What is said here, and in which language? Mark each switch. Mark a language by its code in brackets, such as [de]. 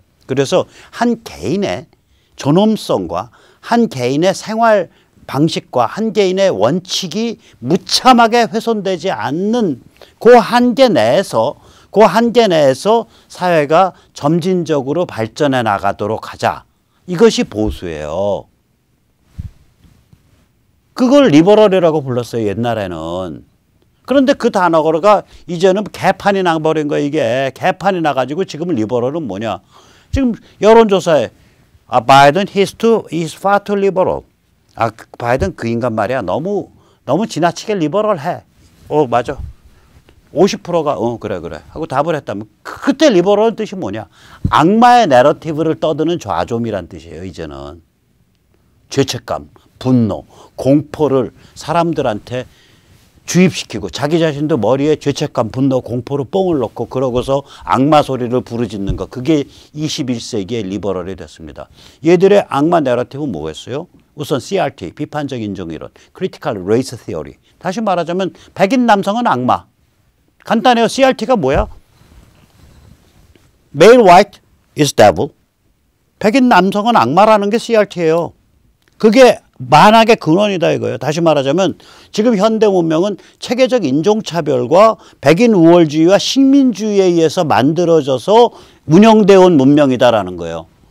[ko] 그래서 한 개인의 존엄성과 한 개인의 생활 방식과 한 개인의 원칙이 무참하게 훼손되지 않는 그 한계 내에서 사회가 점진적으로 발전해 나가도록 하자. 이것이 보수예요. 그걸 리버럴이라고 불렀어요, 옛날에는. 그런데 그 단어가 이제는 개판이 나버린 거예요, 이게. 개판이 나가지고 지금 리버럴은 뭐냐. 지금 여론조사에 [en] 바이든 is far too liberal. [ko] 바이든 그 인간 말이야. 너무 지나치게 리버럴해. 맞아. 50%가 그래 하고 답을 했다면 그때 리버럴은 뜻이 뭐냐. 악마의 내러티브를 떠드는 좌좀이란 뜻이에요, 이제는. 죄책감, 분노, 공포를 사람들한테 주입시키고 자기 자신도 머리에 죄책감, 분노, 공포로 뽕을 넣고 그러고서 악마 소리를 부르짖는 것. 그게 21세기의 리버럴이 됐습니다. 얘들의 악마 내러티브는 뭐겠어요? 우선 CRT, 비판적 인종이론, Critical Race Theory. 다시 말하자면 백인 남성은 악마. 간단해요. CRT가 뭐야? [en] Male white is devil. [ko] 백인 남성은 악마라는 게 CRT예요. 그게 만악의 근원이다 이거예요. 다시 말하자면 지금 현대 문명은 체계적 인종차별과 백인 우월주의와 식민주의에 의해서 만들어져서 운영되어 온 문명이다라는 거예요.